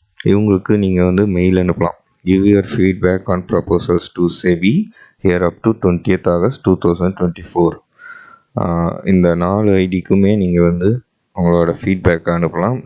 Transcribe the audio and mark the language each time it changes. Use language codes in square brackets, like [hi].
[ta] இவங்களுக்கு நீங்கள் வந்து மெயில் அனுப்பலாம். [en] Give your feedback on proposals to SEBI here up to 20th August 2024. [ta] இந்த 4 ஐடிக்குமே நீங்கள் வந்து உங்களோட ஃபீட்பேக் அனுப்பலாம்.